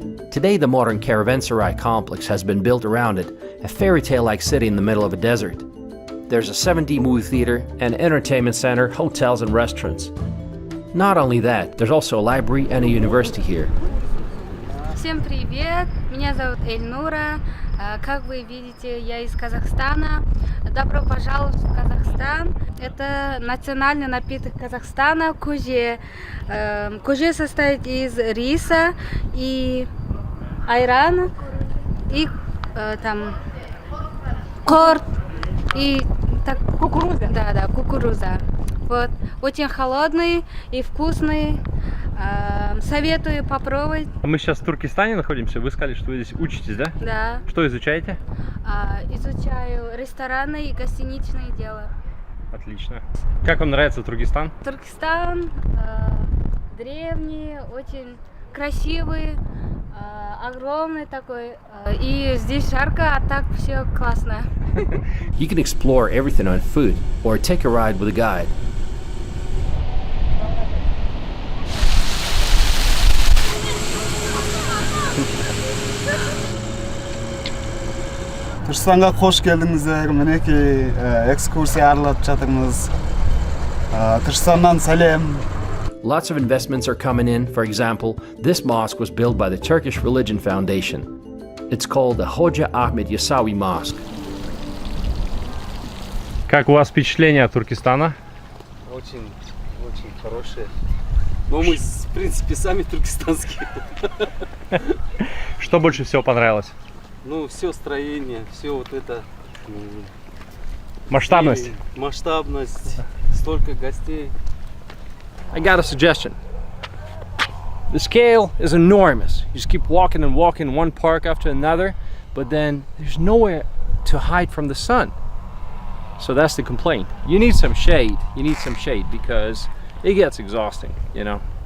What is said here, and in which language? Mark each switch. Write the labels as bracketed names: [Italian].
[English] Today, the modern caravanserai complex has been built around it, a fairy tale-like city in the middle of a desert. There's a 7D movie theater, an entertainment center, hotels and restaurants. Not only that, there's also a library and a university here. [Russian] Всем привет, меня зовут Эльнура, как вы видите, я из Казахстана. Добро пожаловать в Казахстан. Это национальный напиток Казахстана, куже. Куже состоит из риса и айрана, и там корт, и так, кукуруза. Да, кукуруза. Вот, очень холодный и вкусный. Советую попробовать. Мы сейчас в Туркестане находимся. Вы сказали, что вы здесь учитесь, да? Да. Что изучаете? Изучаю ресторанное и гостиничное дело. Отлично. Как вам нравится Туркестан? Туркестан древний, очень красивый, огромный такой. И здесь жарко, а так все классно. [English] You can explore everything on foot or take a ride with a guide. [Kazakh] Түркістанға қош келдіңіздер. Мінекей экскурсия аралап жатырмыз. Түркістаннан сәлем. [English] Lots of investments are coming in. For example, this mosque was built by the Turkish Religion Foundation. It's called the Hoja Ahmed Yasawi Mosque. [Russian] Как у вас впечатление от Туркестана? Очень хорошие. Но мы, в принципе, сами туркестанские. Что больше всего понравилось? Ну, все строение, все вот это. Масштабность. Масштабность, столько гостей. [English] I got a suggestion. The scale is enormous. You just keep walking and walking one park after another, but then there's nowhere to hide from the sun. So that's the complaint. You need some shade. You need some shade because it gets exhausting, you know.